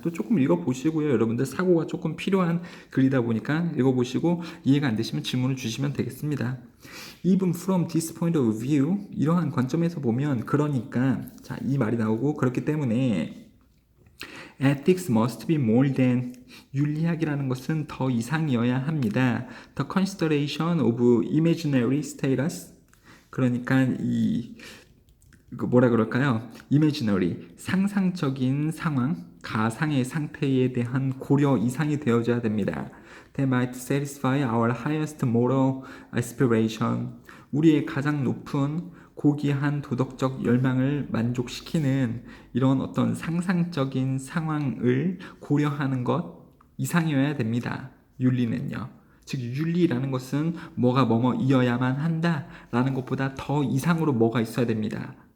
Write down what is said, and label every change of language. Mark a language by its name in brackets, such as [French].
[Korean] 또 조금 읽어보시고요. 여러분들 사고가 조금 필요한 글이다 보니까 읽어보시고 이해가 안 되시면 질문을 주시면 되겠습니다. [English] Even from this point of view, [Korean] 이러한 관점에서 보면 그러니까 자, 이 말이 나오고 그렇기 때문에 [English] Ethics must be more than [Korean] 윤리학이라는 것은 더 이상이어야 합니다. [English] The consideration of imaginary status [Korean] 그러니까 이 뭐라 그럴까요? imaginary 상상적인 상황, 가상의 상태에 대한 고려 이상이 되어져야 됩니다. [English] That might satisfy our highest moral aspiration. [Korean] 우리의 가장 높은 고귀한 도덕적 열망을 만족시키는 이런 어떤 상상적인 상황을 고려하는 것 이상이어야 됩니다. 윤리는요. 즉 윤리라는 것은 뭐가 뭐뭐이어야만 한다라는 것보다 더 이상으로 뭐가 있어야 됩니다.